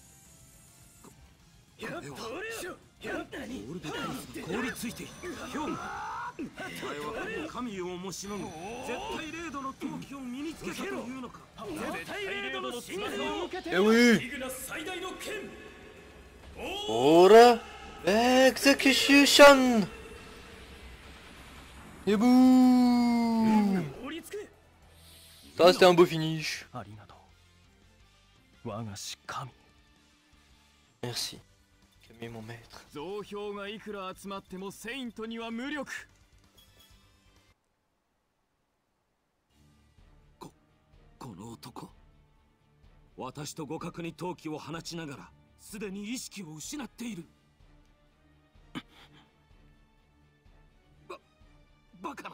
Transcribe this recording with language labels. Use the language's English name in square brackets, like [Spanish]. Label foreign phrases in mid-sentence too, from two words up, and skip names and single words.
[Japanese] ゴールドクロスが凍りついている氷河。お前はこの神をもしのぐ絶対0度の闘気を身につけたというのか。絶対0度の真実を受けて [French] Eh oui. [Japanese] イグナス最大の剣 [French] Ora execution. Et boum. Ça c'était un beau finish. [Japanese] ありがとう我が師神。 [French] Merci. Camille mon maître. [Japanese] 増票がいくら集まってもセイントには無力。この男、私と互角に闘気を放ちながらすでに意識を失っている。バカな。